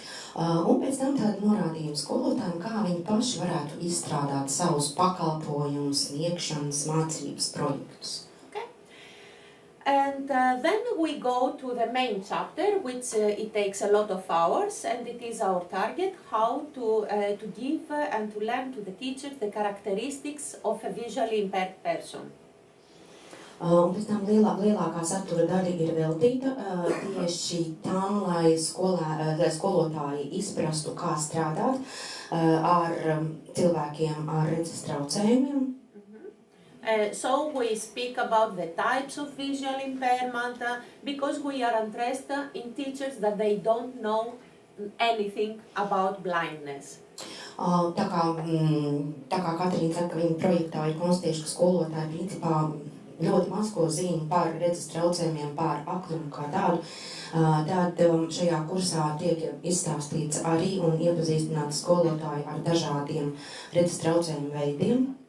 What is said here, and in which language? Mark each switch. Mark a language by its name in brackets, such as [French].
[Latvian] Un pēc tam tāda norādījuma skolotājiem, kā viņi paši varētu izstrādāt savus pakalpojumus, sniegšanas mācības projektus. [English] Okay. And then we go to the main chapter, which it takes a lot of hours, and it is our target how to give and to learn to the teachers the characteristics of a visually impaired person. [Latvian] Un pēc tam lielākā satura daļa ir veltīta tieši tam, lai skolotāji izprastu, kā strādāt ar cilvēkiem ar redzes traucējumiem. [English] So we speak about the types of visual impairment because we are interested in teachers that they don't know anything about blindness. [Latvian] Tā kā Katrīna saka, ka viņa projektā ir konstatējuši, ka skolotāji principā ļoti maz ko zina par redzes traucējumiem, par aklumu kā tādu, tad šajā kursā tiek izstāstīts arī un iepazīstināti skolotāji ar dažādiem redzes traucējumu veidiem.